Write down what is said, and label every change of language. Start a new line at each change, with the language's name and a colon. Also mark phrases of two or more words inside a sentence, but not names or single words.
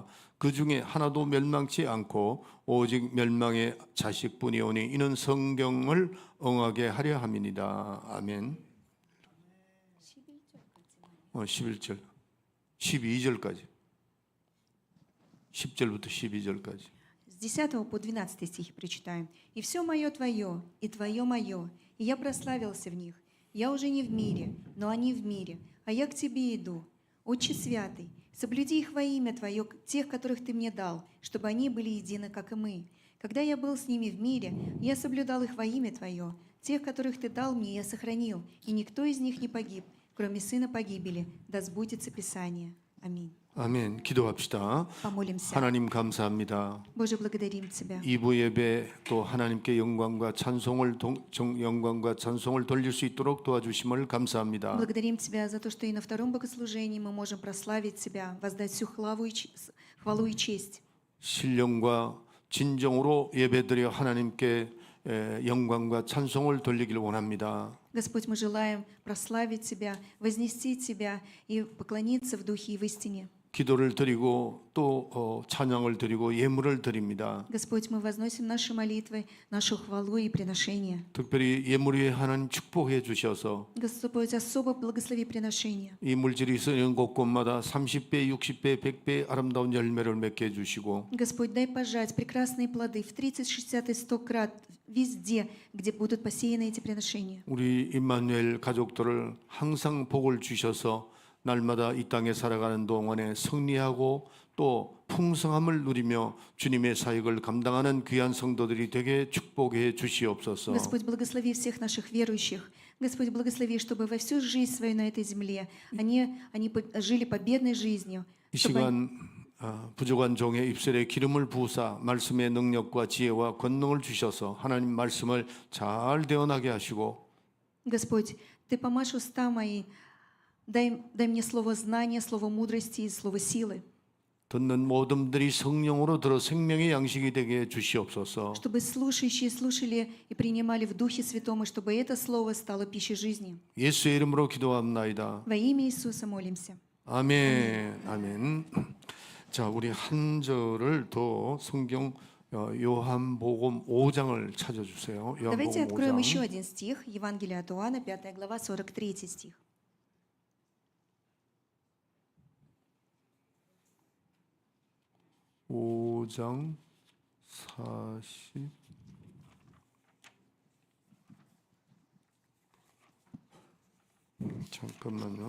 Korean: 그 중에 하나도 멸망치 않고 오직 멸망의 자식뿐이오니 이는 성경을 응하게 하려 함이니이다. 아멘. 11절 12절까지 10절부터 12절까지
Russian: С 10 по 12 стихи прочитаем. «И все мое твое, и твое мое, и я прославился в них. Я уже не в мире, но они в мире, а я к тебе иду. Отче святый, соблюди их во имя Твое, тех, которых Ты мне дал, чтобы они были едины, как и мы. Когда я был с ними в мире, я соблюдал их во имя Твое. Тех, которых Ты дал мне, я сохранил, и никто из них не погиб, кроме сына погибели. Да сбудется Писание. Аминь».
Korean: 아멘. 기도합시다.
Russian: Помолимся.
Korean: 하나님 감사합니다.
Russian: Боже, благодарим Тебя.
Korean: 2부 예배 또 하나님께 영광과 찬송을 돌릴 수 있도록 도와주심을 감사합니다.
Russian: Благодарим Тебя за то, что и на втором богослужении мы можем прославить Тебя, воздать всю хвалу и честь.
Korean: 신령과 진정으로 예배드려 하나님께 영광과 찬송을 돌리기를 원합니다.
Russian: Господь, мы желаем прославить Тебя, вознести Тебя и поклониться в духе и в истине.
Korean: 기도를 드리고 또 찬양을 드리고 예물을 드립니다.
Russian: Господь, мы возносим наши молитвы, нашу хвалу и приношение.
Korean: 특별히 예물 위에 하나님 축복해 주셔서
Russian: Господь, особо благослови приношение.
Korean: 이 물질이 쓰는 곳곳마다 30배, 60배, 100배 아름다운 열매를 맺게 해 주시고
Russian: Господь, дай пожать прекрасные плоды в 30, 60 и 100 крат везде, где будут посеяны эти приношения.
Korean: 우리 임마누엘 가족들을 항상 복을 주셔서 날마다 이 땅에 살아가는 동안에 승리하고 또 풍성함을 누리며 주님의 사역을 감당하는 귀한 성도들이 되게 축복해 주시옵소서.
Russian: Господь, благослови всех наших верующих. Господь, благослови, чтобы во всю жизнь свою на этой земле они жили победной жизнью.
Korean: 이 시간 부족한 종의 입술에 기름을 부으사 말씀의 능력과 지혜와 권능을 주셔서 하나님 말씀을 잘 대언하게 하시고
Russian: Господь, Ты помажь уста мои, дай мне слово знания, слово мудрости и слово силы,
Korean: 듣는 모든들이 성령으로 들어 생명의 양식이 되게 해 주시옵소서.
Russian: чтобы слушающие слушали и принимали в Духе Святом, и чтобы это слово стало пищей жизни.
Korean: 예수의 이름으로 기도합나이다.
Russian: Во имя Иисуса молимся.
Korean: 아멘. 아멘. 자, 우리 한 절을 더 성경 요한복음 5장을 찾아주세요.
Russian: Давайте
Korean: 요한복음
Russian: откроем еще
Korean: 5장.
Russian: один стих, Евангелие от Иоанна, 5 глава, 43 стих.
Korean: 오장 40. 잠깐만요.